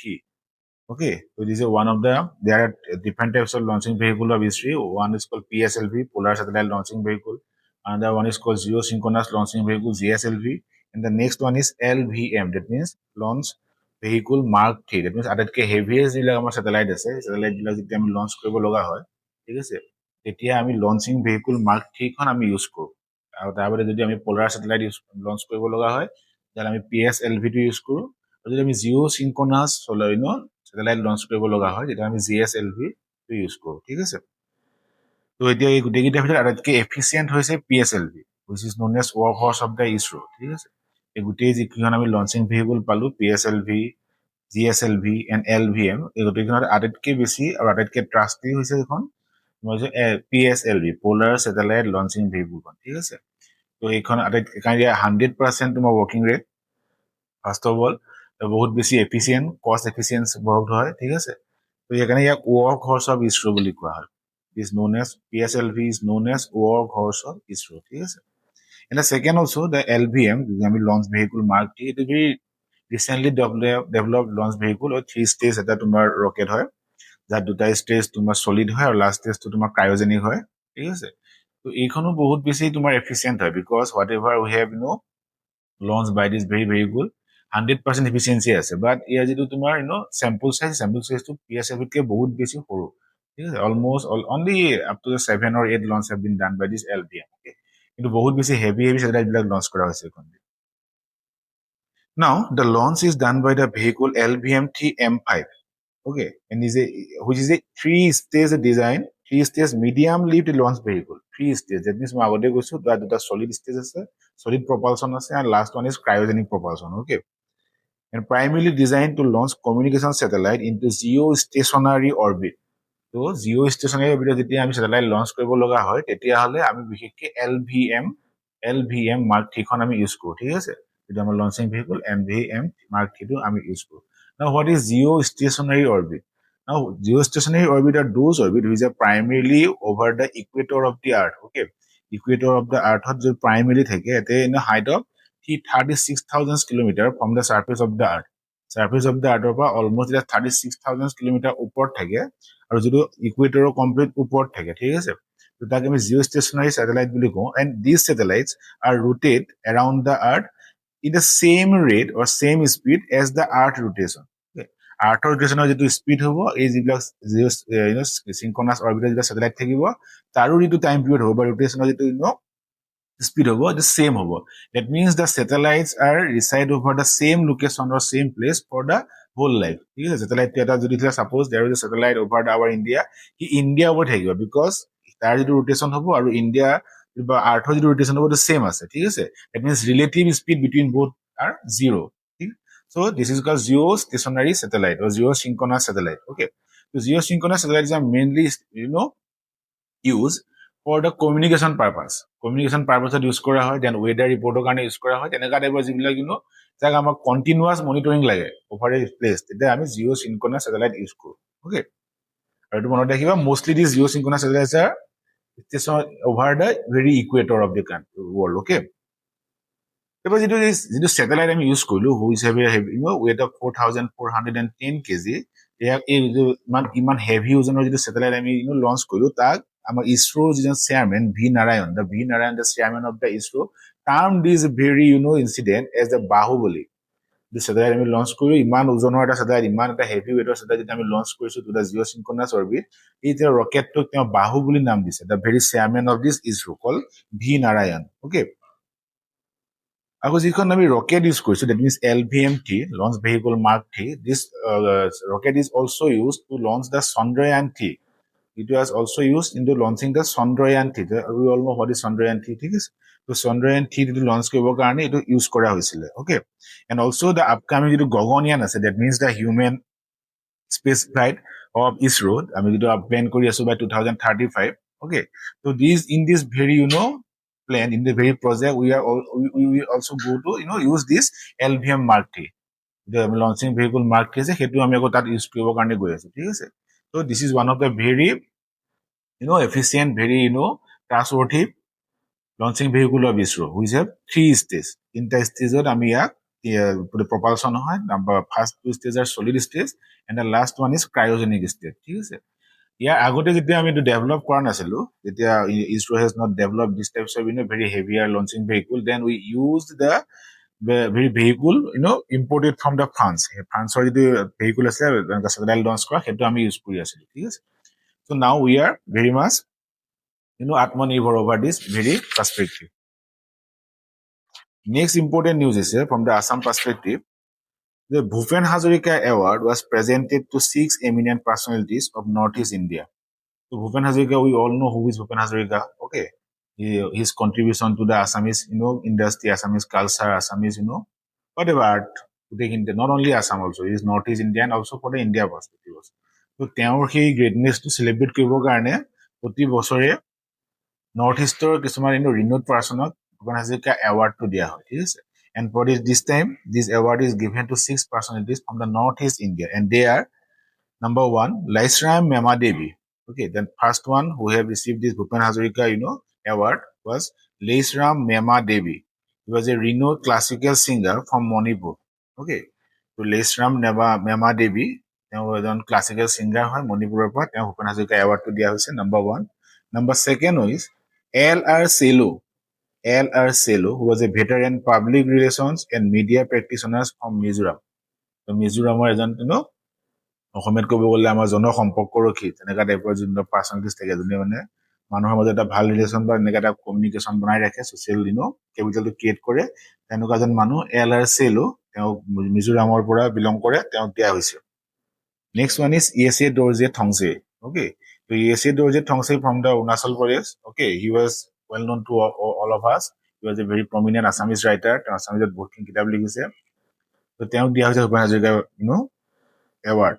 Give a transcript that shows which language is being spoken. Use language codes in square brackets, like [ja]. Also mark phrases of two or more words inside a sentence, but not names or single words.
[en] Okay, so this is one of the, there are different types of launching vehicle of history. One is called PSLV, Polar Satellite Launching Vehicle. Another one is called Geosynchronous Launching Vehicle, GSLV. And the next one is LVM, that means Launch Vehicle Mark 3. That means [as] আটাইতকৈ heaviest যিবিলাক আমাৰ satellite আছে, satellite বিলাক যেতিয়া আমি launch কৰিব লগা হয়, ঠিক আছে, তেতিয়া আমি [en] launching vehicle Mark 3 [as] খন আমি ইউজ কৰোঁ। আৰু তাৰপৰা যদি আমি [en] Polar Satellite launch [as] কৰিব লগা হয়, তেতিয়াহ'লে আমি PSLV টো ইউজ কৰোঁ। আৰু যদি আমি [en] Geosynchronous satellite launch [as] কৰিব লগা হয় তেতিয়া আমি GSLV টো ইউজ কৰোঁ ঠিক আছে তো এতিয়া এই গোটেইকেইটাৰ ভিতৰত আটাইতকৈ এফিচিয়েণ্ট হৈছে [en] PSLV which is known as workhorse of the ISRO [as] ঠিক আছে এই গোটেই যিকেইখন আমি [en] launching vehicle [as] পালো [en] PSLV GSLV and LVM [as] এই গোটেইখনত আটাইতকৈ বেছি আৰু আটাইতকৈ ট্ৰাষ্টি হৈছে এখন PSLV Polar Satellite Launching Vehicle ঠিক আছে তো এইখন আটাইতকৈ 100% তোমাৰ [en] working rate first of all [as] বহুত বেছি [en] efficient cost efficiency [as] বহুত হয় ঠিক আছে তো সেইকাৰণে ইয়াক [en] workhorse of ISRO [as] বুলি কোৱা হয় [en] is known as PSLV is known as workhorse of ISRO [as] ঠিক আছে [en] and second also the LVM [as] যিটো আমি [en] launch vehicle mark T এইটো very recently develop launch vehicle 3 stage [as] এটা তোমাৰ ৰকেট হয় যাৰ দুটা ষ্টেজ তোমাৰ চলিড হয় আৰু লাষ্ট ষ্টেজটো তোমাৰ ক্ৰায়জেনিক হয় ঠিক আছে তো এইখনো বহুত বেছি তোমাৰ এফিচিয়েণ্ট হয় [en] because whatever we have launched by this very good 100% efficiency [as] আছে but ইয়াৰ যেটো তোমাৰ [en] sample size [as] to PSLV কে বহুত বেছি সৰু ঠিক আছে [en] almost only up to 7 or 8 launch have been done by this LVM okay [as] কিন্তু বহুত বেছি [en] heavy satellite [as] বিলাক launch কৰা হৈছে এখন [en] now the launch is done by the vehicle LVMT M5 okay and which is a 3-stage design 3-stage medium lift launch vehicle 3 stage that means [as] মই আগতে কৈছো দুটা [en] solid stage আছে solid propulsion আছে and last one is cryogenic propulsion okay and primarily designed to launch communication satellite into geostationary orbit তো geostationary orbit [as] যেতিয়া আমি [en] satellite launch [as] কৰিব লগা হয় তেতিয়া হলে আমি বিশেষকৈ [en] LVM Mark 3 [as] খন আমি ইউজ কৰো ঠিক আছে যেটা আমাৰ [en] launching vehicle LVM Mark 3 [as] টো আমি ইউজ কৰো [en] now what is geostationary orbit now geostationary orbit are those orbit which are primarily over the equator of the earth okay equator of the earth जो primarily [as] থাকে এতে [en] in a height of 36,000 km from the surface of the earth surface of the earth পৰা almost 36,000 km [as] ওপৰত থাকে আৰু যেটো [en] equator complete [as] ওপৰত থাকে ঠিক আছে তো তাকে আমি [en] geostationary satellite [as] বুলি কওঁ [en] and these satellites are rotate around the earth in the same rate or same speed as the earth rotation [as] আৰ্থৰ ৰোটেশনৰ যেটো স্পিড হ'ব এই যিবিলাক [en] synchronous orbital যেটা satellite [as] থাকিব তাৰো যেটো টাইম পিৰিয়ড হ'ব বা ৰোটেশনৰ যেটো [en] speed হ'ব the same হ'ব that means the satellites are reside over the same location or same place for the whole life [as] ঠিক আছে [en] satellite [as] এটা যদি [en] suppose there is a satellite over our India কি India over থাকিব because [as] তাৰ যেটো ৰোটেশন হ'ব আৰু [en] India [as] বা আৰ্থৰ যেটো ৰোটেশন হ'ব [en] the same [as] আছে ঠিক আছে [en] that means relative speed between both are zero so this is called geostationary satellite or geosynchronous satellite okay so geosynchronous satellites are mainly used for the communication purpose use [as] কৰা হয় [en] then weather reporter কাৰণে use [as] কৰা হয় তেনেকা টাইপৰ যিবিলাক যাক আমাক [en] continuous monitoring লাগে over a place [as] তেতিয়া আমি [en] geosynchronous satellite use কৰো okay [as] আৰু এইটো মনত ৰাখিবা [en] mostly these geosynchronous satellites are stationed over the very equator of the world okay [as] এবাৰ যিটো [en] satellite আমি use কৰিলো which have a heavy, weight of 4,410 kg, [as] ইয়াক এই ইমান হেভি ওজনৰ যিটো satellite আমি launch কৰিলো তাক আমাৰ ইছৰো যিজন চেয়াৰমেন ভি নাৰায়ণ, [en] the chairman of the ISRO, termed this very incident as the বাহুবলী। [as] যিটো satellite আমি launch কৰিলো, ইমান ওজনৰ এটা satellite, ইমান এটা হেভি ৱেটৰ satellite যেতিয়া আমি launch কৰিছো [en] to the geosynchronous orbit, [as] এই যে ৰকেটটোক তেওঁ বাহুবলী নাম দিছে, [en] the very chairman of this ISRO called ভি নাৰায়ণ। Okay, [as] আকৌ যিখন আমি [en] rocket use কৰিছো, that means LVMT, launch vehicle mark 3, this rocket is also used to launch the Chandrayaan-3। It was also used into launching the Chandrayaan-3। We all know what is Chandrayaan-3, [as] ঠিক আছে? তো Chandrayaan-3 [en] to launch [as] কৰিবৰ কাৰণে এটো ইউজ কৰা হৈছিল। [en] Okay, and also the upcoming [as] যেটো গগনয়ান আছে, [en] that means the human space flight of ISRO, [as] আমি যেটো প্ল্যান কৰি আছো by 2035। [en] Okay, so in this very plan, in the very project, we will also go to use this LVM Mark 3, the launching vehicle Mark 3 আছে, [as] হেতু আমি আকৌ তাত ইউজ কৰিবৰ কাৰণে গৈ আছো, ঠিক আছে? [en] So this is one of the very efficient, very trustworthy launching vehicle of ISRO, which have 3 stages। [as] তিনটা ষ্টেজত আমি ইয়াক propulsion হয়। [en] Number first 2 stages are solid stage and the last one is cryogenic stage, [as] ঠিক আছে? ইয়াৰ আগতে যেতিয়া আমি এইটো ডেভেলপ কৰা নাছিলো, [en] যেতিয়া ISRO has not developed this types of very heavier launching vehicle, then we used the very vehicle imported from the France। [as] ফ্ৰান্সৰ যিটো vehicle আছে [en] satellite launch [as] কৰা, সেইটো আমি ইউজ কৰি আছিলো, ঠিক আছে? [en] So now we are very much atmanirbhar over this very perspective। Next important news is from the Assam perspective, the Bhupen Hazarika Award was presented to 6 eminent personalities of Northeast India। So Bhupen Hazarika, we all know who is Bhupen Hazarika. Okay, his contribution to the Assamese industry, Assamese culture, Assamese whatever art, not only Assam also, he is Northeast India and also for the India perspective also। So তেওঁৰ সেই greatness to celebrate কৰিবৰ কাৰণে প্ৰতি বছৰে নৰ্থ ইষ্টৰ কিছুমান ৰিনোড পাৰ্চনক ভূপেন হাজৰিকা এৱাৰ্ডটো দিয়া হয়, ঠিক আছে? And for this time, this award is given to 6 personalities from the Northeast India, and they are number 1, Laisram Mema Devi। Okay, then first one who have received this Bhupen Hazarika award was Laisram Mema Devi। He was a renowned classical singer from Manipur। Okay, so Laisram Mema Devi, [as] তেওঁ এজন [en] classical singer [as] হয় মণিপুৰৰ পৰা, তেওঁ ভূপেন হাজৰিকা এৱাৰ্ডটো দিয়া হৈছে, [en] number 1। Number 2 is L.R. Selu, who was a veteran public relations and media practitioners from Mizoram। [as] So মিজোৰামৰ এজন অসমীয়াত ক'ব গ'লে আমাৰ জনসম্পৰ্কৰক্ষী তেনেকুৱা টাইপৰ যোনটো পাৰ্চনেলিটিজ থাকে, যোনে মানে মানুহৰ মাজত এটা ভাল ৰিলেশ্যন বা এনেকুৱা এটা কমিউনিকেশ্যন বনাই ৰাখে, ছচিয়েল কেপিটেলটো ক্ৰিয়েট কৰে, তেনেকুৱা এজন মানুহ L.R. Selu, তেওঁ মিজোৰামৰ পৰা বিলং কৰে, তেওঁক দিয়া হৈছে। [en] Next one is E.S.A. Dorje Thongse। Okay, so E.S.A. Dorje Thongse from the Arunachal Pradesh। Okay, he was well known to all of us। He was a very prominent Assamese writer, [as] Assamese বহুতখিনি কিতাপ লিখিছে। তো তেওঁক দিয়া হৈছে ভূপেন হাজৰিকা award।